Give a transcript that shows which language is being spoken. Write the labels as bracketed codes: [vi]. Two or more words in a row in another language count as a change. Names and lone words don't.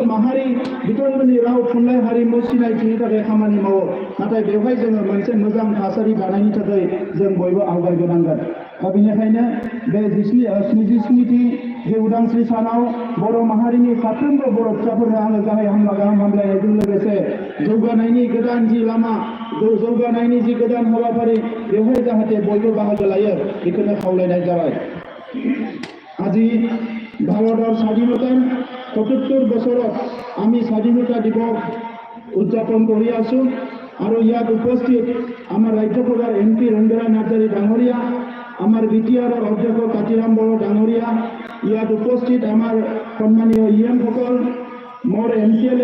[brx] माहारि बिथांमोननि राव थुनलाइ हारिमु सिनायथिनि थाखाय खामानि मावो नाथाय बेवहाय जोङो मोनसे मोजां थासारि दानायनि थाखाय जों बयबो आवगायबोनांगोन दा बेनिखायनो बे 77थि जे उदांस्रि सानाव बर' माहारिनि साफ्रोमबो बर' फिसाफोरनो आङो गाहाम हामलायनायजों लोगोसे जौगानायनि गोदान जि लामा जौगानायनि जि गोदान हाबाफारि बेवहाय जाहाथे बयबो बाहागो लायो बेखौनो खावलायनाय जाबाय [as] আজি ভাৰতৰ স্বাধীনতাৰ ৭৭ বছৰত আমি স্বাধীনতা দিৱস উদযাপন কৰি আছো আৰু ইয়াত উপস্থিত আমাৰ ৰাজ্যসভাৰ MP ৰঞ্জনা নাৰ্জাৰী ডাঙৰীয়া আমাৰ বিটিআৰৰ অধ্যক্ষ কাতিৰাম বড়ো ডাঙৰীয়া ইয়াত উপস্থিত আমাৰ সন্মানীয় ইএমসকল মোৰ MCLA